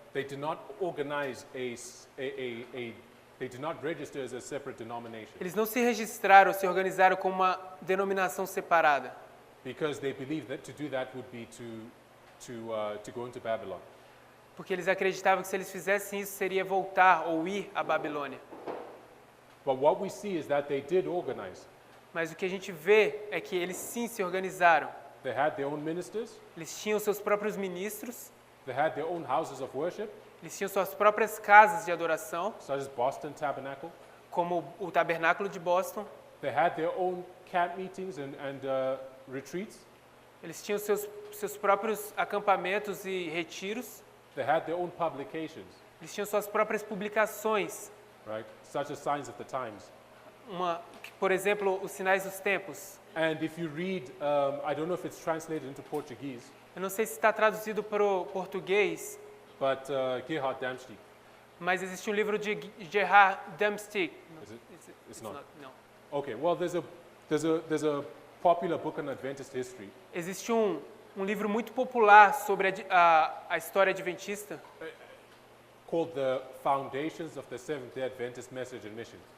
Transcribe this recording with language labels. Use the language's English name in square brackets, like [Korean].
[English] They did not organize they did not register as a separate denomination [Portuguese] Eles não se registraram, se organizaram como uma denominação separada. [English] because they believed that to do that would be to go into Babylon. [Portuguese] Porque eles acreditavam que se eles fizessem isso, seria voltar ou ir à Babilônia. [English] But what we see is that they did organize. [Portuguese] Mas o que a gente vê é que eles sim se organizaram. [English] They had their own ministers. [Portuguese] Eles tinham seus próprios ministros, [English] They had their own houses of worship, [Portuguese] eles tinham suas próprias casas de adoração, [English] such as Boston Tabernacle. [Portuguese] como o Tabernáculo de Boston. [English] They had their own camp meetings and retreats. [Portuguese] Eles tinham seus próprios acampamentos e retiros. [English] They had their own publications, [Portuguese] Eles tinham suas próprias publicações. [English] right? Such as Signs of the Times. [Portuguese] Por exemplo, os Sinais dos Tempos. [English] And if you read, I don't know if it's translated into Portuguese, [Portuguese] Eu não sei se está traduzido para o português, [English] but Gerhard Damstedt. [Portuguese] mas existe um livro de Gerhard Damstedt. [English] Is it? It's [Portuguese] Não. [English] not. Okay. Well, there's a popular book on Adventist history [Portuguese] Existe um livro muito popular sobre a história adventista, [English] called The Foundations of the Seventh-day Adventist Message and Mission.